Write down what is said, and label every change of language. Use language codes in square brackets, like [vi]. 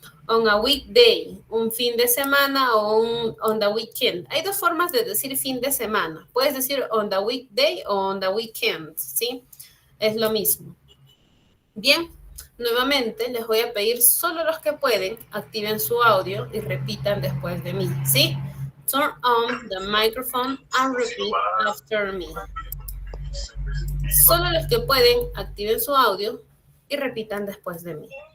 [en] On a weekday, [es] un fin de semana [en] o on the weekend. [es] Hay dos formas de decir fin de semana. Puedes decir [en] on the weekday [es] o [en] on the weekend, [es] ¿sí? Es lo mismo. Bien, nuevamente les voy a pedir solo los que pueden, activen su audio y repitan después de mí, ¿sí? [en] Turn on the microphone and repeat after me. [es] Solo los que pueden, activen su audio y repitan después de mí.